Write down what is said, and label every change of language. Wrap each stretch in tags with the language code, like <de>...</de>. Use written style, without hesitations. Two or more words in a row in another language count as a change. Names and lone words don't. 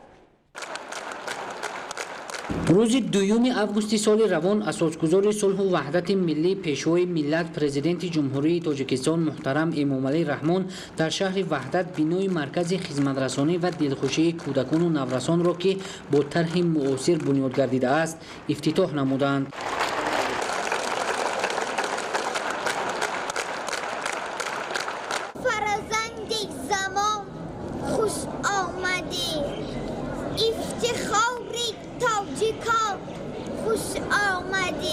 <tg>рӯзи 2 августи соли равон асосгузори сулҳу ваҳдати миллӣ пешвои миллат президенти ҷумҳурии Тоҷикистон муҳтарам Эмомалӣ Раҳмон дар шаҳри ваҳдат бинои маркази хизматрасонӣ ва дилхушии кӯдакону наврасонро, ки бо тарҳи муосир бунёд гардидааст, ифтитоҳ намуданд.</tg> <fa>فرزندی زمان خوش آمدی افتخاری تاجیکان خوش آمدی</fa>